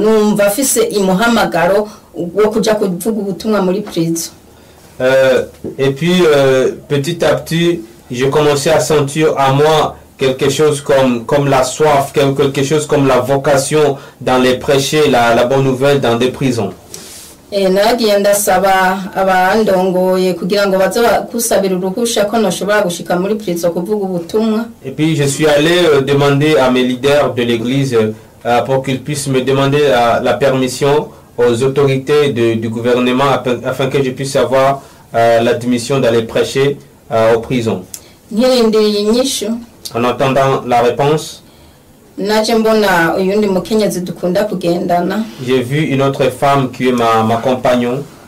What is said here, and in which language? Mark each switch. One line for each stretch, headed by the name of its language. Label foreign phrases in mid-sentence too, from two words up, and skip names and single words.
Rundi: Numva afise imuhamagaro wo kuja kuvuga ubutumwa muri prison.
French: Et puis petit à petit, je commençais à sentir à moi quelque chose comme la soif, quelque chose comme la vocation dans les prêcher la bonne nouvelle dans des prisons.
Rundi: Nagiye ndasaba abandongoye kugira ngo baze kusabira uruhusha ko noshobora gushika muri prison kuvuga ubutumwa.
French: Et puis je suis allé demander à mes leaders de l'église pour qu'ils puissent me demander la permission aux autorités du gouvernement afin que je puisse avoir l'admission d'aller prêcher aux prisons.
Rundi: Nkirindiriye inyishu.
French: En attendant la réponse, j'ai vu une autre femme qui est ma compagnon.